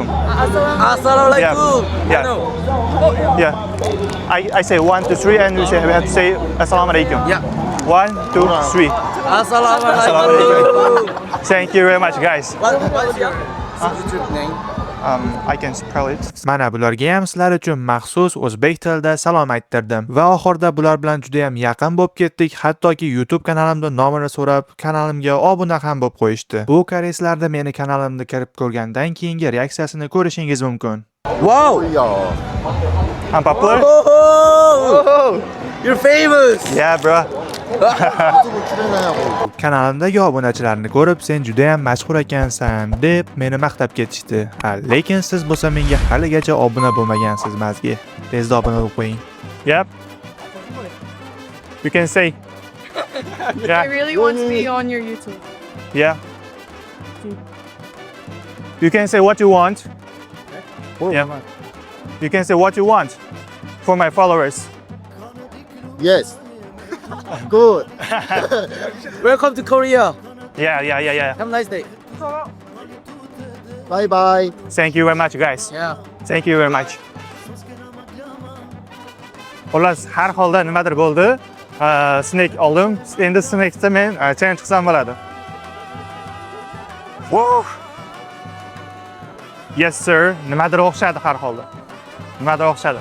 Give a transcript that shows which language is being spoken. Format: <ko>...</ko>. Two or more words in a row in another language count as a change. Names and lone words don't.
<ar>Assalamu</ar> <en>Yeah.</en> <ar>alaikum.</ar> <en>Yeah. Yeah. I say 1, 2, 3, and we have to say</en> <ar>السلام عليكم.</ar> <en>Yeah. 1, 2, 3.</en> <ar>Assalamu Assalamu alaikum.</ar> <en>Thank you very much, guys. What's your YouTube name? I can spell it.</en> <uz>Mana bularga ham sizlar uchun maxsus o'zbek tilida salom ayttirdim va oxirida bular bilan juda ham yaqin bo'lib ketdik. Hattoki YouTube kanalimda nomini so'rab, kanalimga obuna ham bo'lib qo'yishdi. Bu koreyslarda meni kanalimda kirib ko'rgandan keyingi reaksiyasini ko'rishingiz mumkin.</uz> <en>Wow.</en> <ko>야</ko> <en>I'm popular? Oh, you're famous. Yeah, bro.</en> <ko>유튜브 출연하냐고</ko> <uz>Kanalimdagi obunachilarni ko'rib, sen juda ham mashhur ekansan deb meni maqtab ketishdi. Lekin siz bo'lsa menga haligacha obuna bo'lmagansiz mazgi. Tezda obuna bo'lib qo'ying.</uz> <en>Yep. You can say. I Yeah. really want to be on your YouTube. Yeah. You can say what you want. Yeah. You can say what you want for my followers. Yes good Welcome to Korea. Yeah. Have a nice day. bye bye Thank you very much, guys. Yeah. Thank you very much.</en> <uz>Xullas, har holda nimadir bo'ldi. Snack oldim. Endi snackda men challenge qilsam bo'ladi.</uz> <en>Wow. Yes sir.</en> <uz>Nimadir o'xshadi har holda. Nimadir o'xshadi.</uz>